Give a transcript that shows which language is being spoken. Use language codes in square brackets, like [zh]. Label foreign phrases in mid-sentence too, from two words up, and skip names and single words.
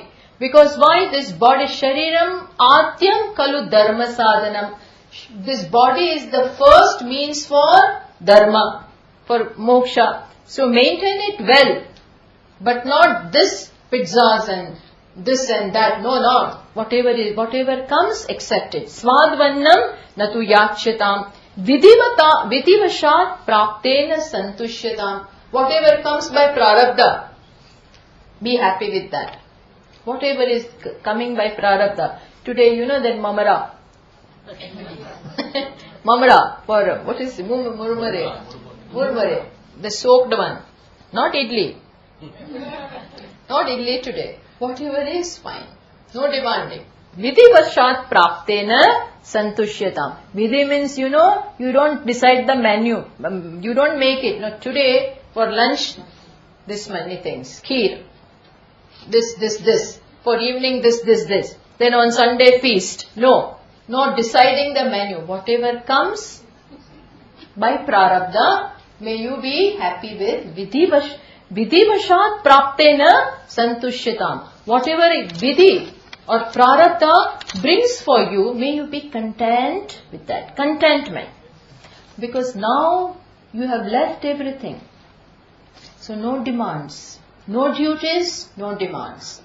[en] Because why? This body, [sa] शरीरम् आद्यम् खलु धर्म साधनम्. [en] This body is the first means for Dharma, for Moksha. So maintain it well. But not this pizzas and this and that. No. Whatever comes, accept it. [sa] स्वाद्वन्नं न तु याच्यताम्। विधिवशात् प्राप्तेन संतुष्यताम्. [en] Whatever comes by prarabdha, be happy with that. Whatever is coming by prarabdha. Today, that mamara. Mamara for, what is murmure? Murmure. The soaked one. Not idli. Not idli today. Whatever is fine. No demanding. [sa] विधिवशात् प्राप्तेन संतुष्यताम्. [en] Vidhi means, you don't decide the menu. You don't make it. No, today, for lunch, this many things. Kheer. This. For evening, this. Then on Sunday, feast. No. Not deciding the menu. Whatever comes by prarabdha, may you be happy with [sa] विधिवशात् प्राप्तेन संतुष्यताम्. [en] Whatever vidhi or prarabdha brings for you, may you be content with that. Contentment. Because now you have left everything. So no demands. No duties, no demands.